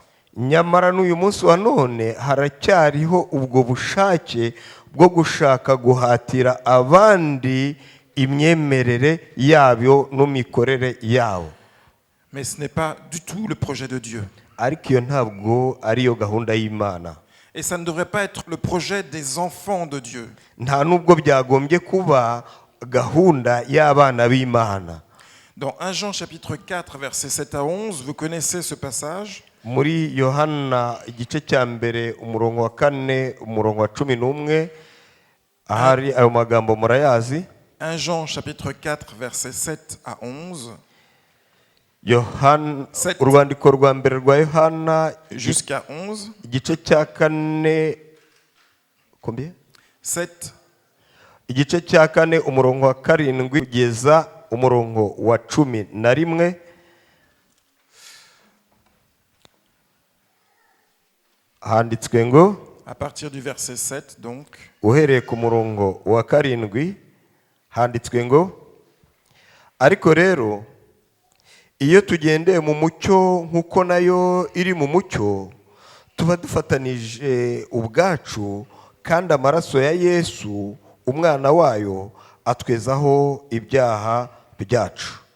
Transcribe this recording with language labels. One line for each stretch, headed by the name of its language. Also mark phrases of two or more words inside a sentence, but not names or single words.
Kinyarwanda: Nyamara n'uyu munsi wa none haracyariho ubwo bushake bwo gushaka guhatira abandi imyemerere yabyo n'imikorere yabo.
French: Mais ce n'est pas du tout le projet de Dieu.
Kinyarwanda: Ariko iyo ntabwo ariyo gahunda y'Imana.
French: Et ça ne devrait pas être le projet des enfants de Dieu.
Kinyarwanda: Nta nubwo byagombye kuba gahunda y'abana b'Imana.
French: Dans 1 Jean chapitre 4 versets 7 à 11, vous connaissez ce passage.
Kinyarwanda: Muri Yohana igice cya mbere umurongo wa 4 umurongo wa 11 ahari ayo magambo murayazi.
French: 1 Jean chapitre 4 versets 7 à 11.
Kinyarwanda: Yohana urwandiko rwa mbere rwa Yohana
French: jusqu'à 11.
Kinyarwanda: Igice cya 4 combien? 7. Igice cya 4 umurongo wa 7 kugeza umurongo wa 11. Handitswe ngo
French: à partir du verset 7 donc.
Kinyarwanda: Uhereye ku murongo wa 7 handitswe ngo ariko rero iyo tugendeye mu mucyo nkuko nayo iri mu mucyo tuba dufatanije ubwacu kandi amaraso ya Yesu umwana wayo atwezaho ibyaha byacu.